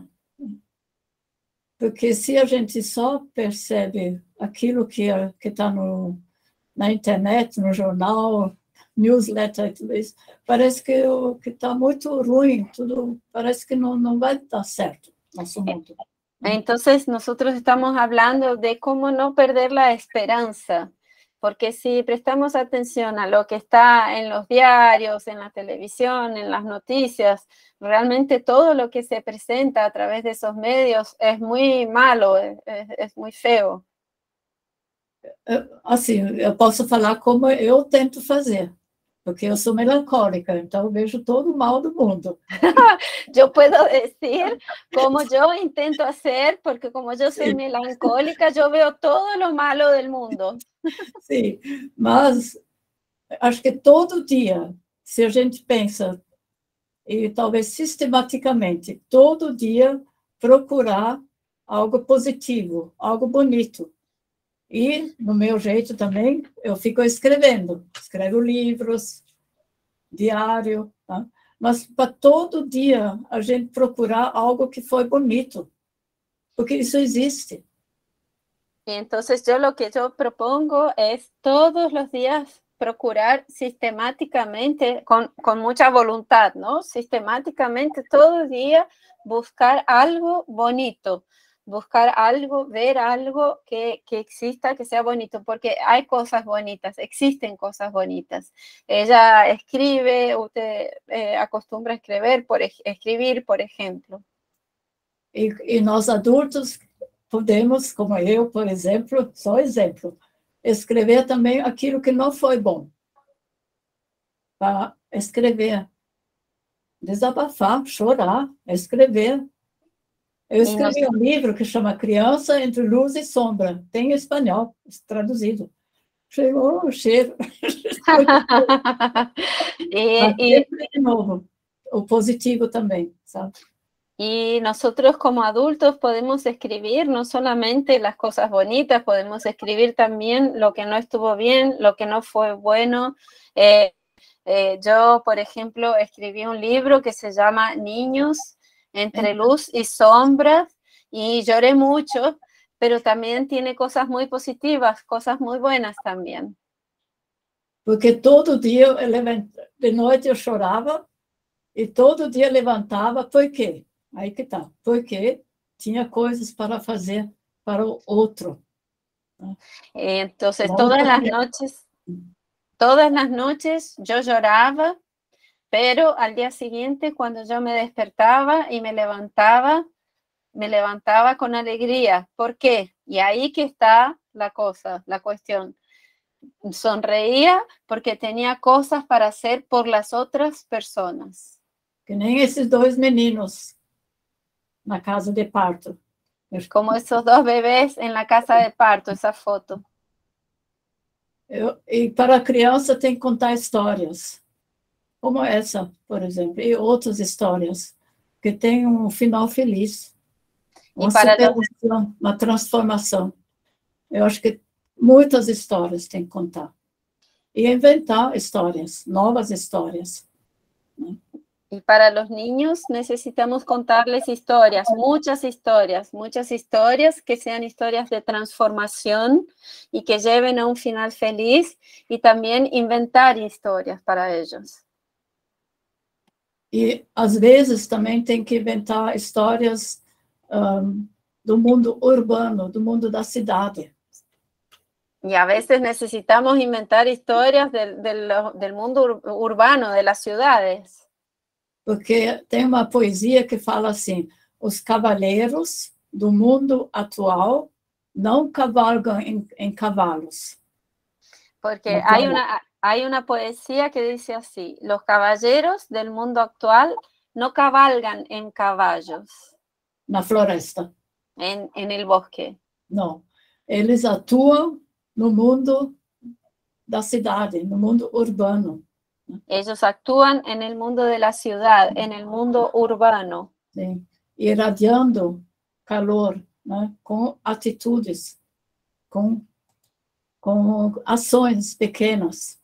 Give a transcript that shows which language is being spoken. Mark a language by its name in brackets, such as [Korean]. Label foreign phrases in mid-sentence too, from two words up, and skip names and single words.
[Portuguese] Porque se a gente só percebe aquilo que está na internet, no jornal, newsletter, tudo isso, parece que está muito ruim, tudo parece que não vai dar certo nosso mundo. [Spanish] Entonces, nosotros estamos hablando de cómo no perder la esperanza, porque si prestamos atención a lo que está en los diarios, en la televisión, en las noticias, realmente todo lo que se presenta a través de esos medios es muy malo, es muy feo. [Portuguese] Assim, eu posso falar como eu tento fazer, porque eu sou melancólica, então eu vejo todo o mal do mundo. [Spanish] Yo puedo decir como yo intento hacer, porque como yo soy melancólica, yo veo todo lo malo del mundo. [Portuguese] Sim, mas acho que todo dia, se a gente pensa, e talvez sistematicamente, todo dia procurar algo positivo, algo bonito. E, no meu jeito também, eu fico escrevo livros, diário, tá? Mas para todo dia a gente procurar algo que foi bonito, porque isso existe. [Spanish] Entonces yo lo que yo propongo es todos los días procurar sistemáticamente, con mucha voluntad, ¿no? Sistemáticamente todo el día buscar algo bonito, buscar algo, ver algo que exista, que sea bonito, porque hay cosas bonitas, existen cosas bonitas. Ella escribe, usted acostumbra a escribir, por ejemplo. [Portuguese] E nós adultos podemos, como eu, por exemplo, só exemplo, escrever também aquilo que não foi bom. para escrever, desabafar, chorar, escrever. Eu escrevi um livro que chama Criança entre Luz e Sombra, tem em espanhol, traduzido. Chegou o cheiro. De novo, o positivo também, sabe? [Spanish] Y nosotros como adultos podemos escribir no solamente las cosas bonitas, podemos escribir también lo que no estuvo bien, lo que no fue bueno. Yo, por ejemplo, escribí un libro que se llama Niños entre luz y sombras y lloré mucho, pero también tiene cosas muy positivas, cosas muy buenas también. [Portuguese] Porque todo dia, de noite eu chorava e todo dia levantava, por quê? Aí que tá, porque tinha coisas para fazer para o outro. [Spanish] Entonces, todas las noches yo lloraba, pero al día siguiente, cuando yo me despertaba y me levantaba con alegría. ¿Por qué? Y ahí que está la cosa, la cuestión. Sonreía porque tenía cosas para hacer por las otras personas. [Portuguese] Que nem esses dois meninos na casa de parto. [Spanish] Como esos dos bebés en la casa de parto, esa foto. [Portuguese] E para a criança tem que contar histórias, como essa, por exemplo, e outras histórias, que tem um final feliz, uma superação, uma transformação. Eu acho que muitas histórias tem que contar. E inventar histórias, novas histórias. [Spanish] Y para los niños necesitamos contarles historias, muchas historias que sean historias de transformación y que lleven a un final feliz y también inventar historias para ellos. [Portuguese] E às vezes também tem que inventar histórias do mundo urbano, do mundo da cidade. [Spanish] Y a veces necesitamos inventar historias del mundo urbano, de las ciudades. [Portuguese] Porque tem uma poesia que fala assim, os cavaleiros do mundo atual não cavalgam em cavalos. [Spanish] Porque hay una poesía que dice así, los caballeros del mundo actual no cabalgan en caballos. [Portuguese] Na floresta. [Spanish] En el bosque. [Portuguese] Não, eles atuam no mundo da cidade, no mundo urbano. [Spanish] Ellos actúan en el mundo de la ciudad, en el mundo urbano. [Portuguese] Sim. Irradiando calor, né? Com atitudes, com ações pequenas.